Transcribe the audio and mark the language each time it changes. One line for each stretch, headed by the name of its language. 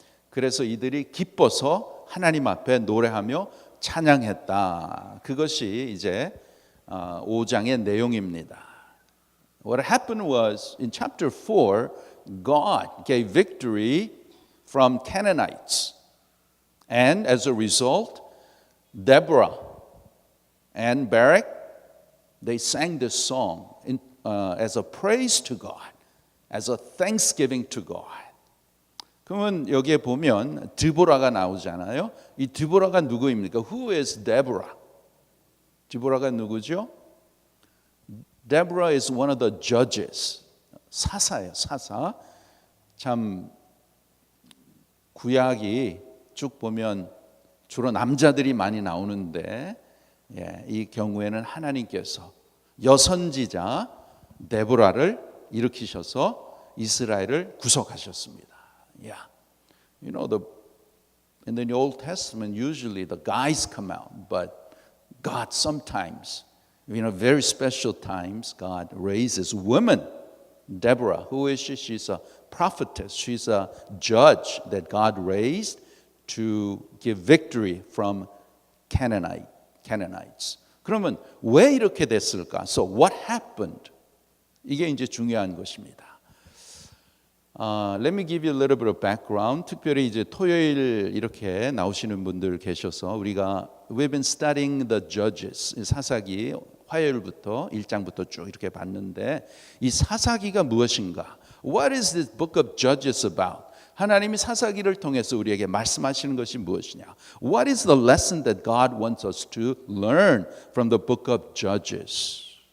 Korean: 그래서 이들이 기뻐서 하나님 앞에 노래하며 찬양했다. 그것이 이제 5장의 내용입니다.
English: What happened was in chapter 4, God gave victory from Canaanites. And as a result, Deborah and Barak, they sang this song as a praise to God, as a thanksgiving to God.
Korean: 그러면 여기에 보면 드보라가 나오잖아요. 이 드보라가 누구입니까?
English: Who is Deborah?
Korean: 드보라가 누구죠?
English: Deborah is one of the judges.
Korean: 사사예요, 사사. 참 구약이 쭉 보면 주로 남자들이 많이 나오는데 이 경우에는 하나님께서 여선지자 데보라를 일으키셔서 이스라엘을 구속하셨습니다.
English: Yeah. You know, in the Old Testament usually the guys come out, but God sometimes, very special times, God raises women. Deborah, who is she? She's a prophetess. She's a judge that God raised to give victory from Canaanites.
Korean: 그러면 왜 이렇게 됐을까?
English: So what happened?
Korean: 이게 이제 중요한 것입니다.
English: Let me give you a little bit of background.
Korean: 특별히 이제 토요일 이렇게 나오시는 분들 계셔서
English: we've been studying the Judges.
Korean: 사사기 화요일부터 1장부터 쭉 이렇게 봤는데 이 사사기가 무엇인가?
English: What is this book of Judges about?
Korean: 하나님이 사사기를 통해서 우리에게 말씀하시는 것이 무엇이냐?
English: What is the lesson that God wants us to learn from the book of Judges?